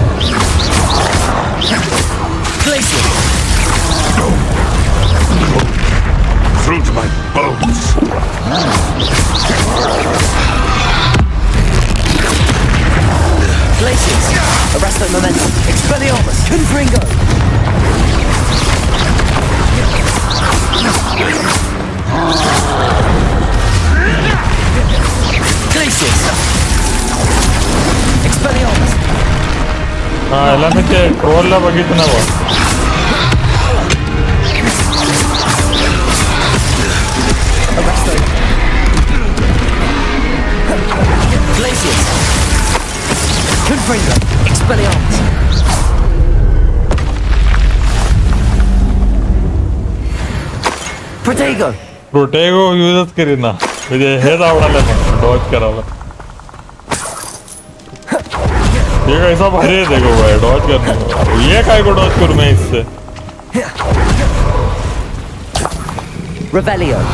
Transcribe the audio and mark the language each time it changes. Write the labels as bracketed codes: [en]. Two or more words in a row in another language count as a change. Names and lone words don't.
[la] Glaciers! [en] Through to my bones. [la] Glaciers! Arresto momentum! Expelliarmus! Confringo! Glaciers! Expelliarmus! [mr] याला मी ते ट्रोलला बघितलं ना बा. [la] Arresto! Glaciers! Confringo! Expelliarmus! Protego! [mr] प्रोटेगो यूजच करीत ना म्हणजे हेच आवडायला पण डॉज करायला. [hi] ये कैसा भारी है देखो भाई डॉज करने को. ये काय को डॉज करूं मैं इससे? [la] Revelio!